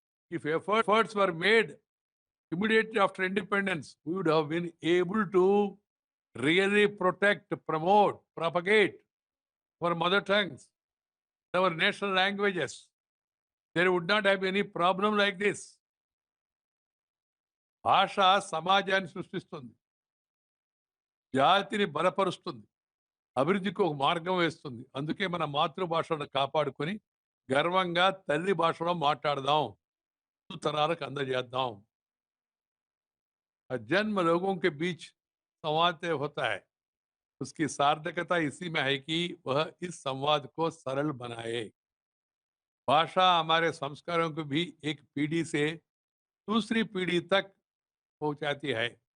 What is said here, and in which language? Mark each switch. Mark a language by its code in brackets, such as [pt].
[en] If efforts were made immediately after independence, we would have been able to really protect, promote, propagate our mother tongues, our national languages. There would not have any problem like this. [te] భాష సమాజాన్ని సృష్టిస్తుంది, జాతిని బలపరుస్తుంది, అభివృద్ధికి ఒక మార్గం వేస్తుంది. అందుకే మన మాతృభాషను కాపాడుకొని గర్వంగా తల్లి భాషలో మాట్లాడదాం, తరాలకు అందజేద్దాం. [hi] जन्म लोगों के बीच संवाद होता है, तो उसकी सार्थकता इसी में है कि वह इस संवाद को सरल बनाए। भाषा हमारे संस्कारों को भी एक पीढ़ी से दूसरी पीढ़ी तक पहुंचाती है।